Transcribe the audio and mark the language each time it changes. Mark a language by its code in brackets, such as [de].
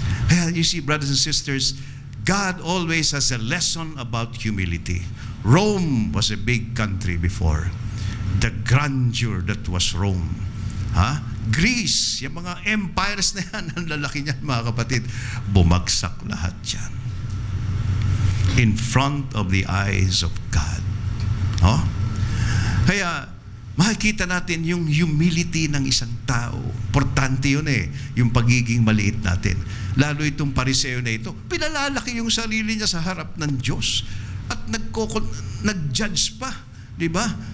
[en] Kaya you see, brothers and sisters, God always has a lesson about humility. Rome was a big country before. The grandeur that was Rome. [tl] Greece, yung mga empires na yan, ang lalaki niyan mga kapatid, bumagsak lahat yan. [en] In front of the eyes of God. [tl] Kaya, makikita natin yung humility ng isang tao. Importante yun yung pagiging maliit natin. Lalo itong Pariseo na ito, pinalalaki yung sarili niya sa harap ng Diyos at nag-judge pa, di ba?